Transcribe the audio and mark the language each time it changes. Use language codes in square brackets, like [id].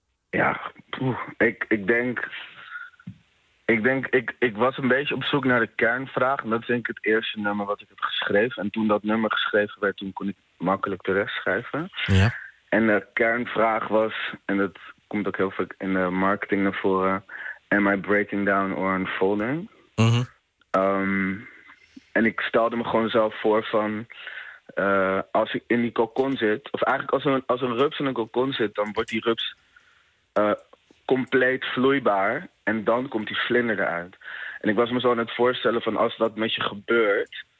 [nl] Ja, ik was een beetje op zoek naar de kernvraag. En dat vind ik het eerste nummer wat ik heb geschreven. En toen dat nummer geschreven werd, toen kon ik makkelijk de rest schrijven. Ja. En de kernvraag was, en dat komt ook heel vaak in de marketing naar voren... [en] Am I breaking down or unfolding? Uh-huh. [nl] En ik stelde me gewoon zelf voor van... als ik in die cocon zit... Of eigenlijk als een rups in een cocon zit... dan wordt die rups compleet vloeibaar. En dan komt die vlinder eruit. En ik was me zo aan het voorstellen van als dat met je gebeurt...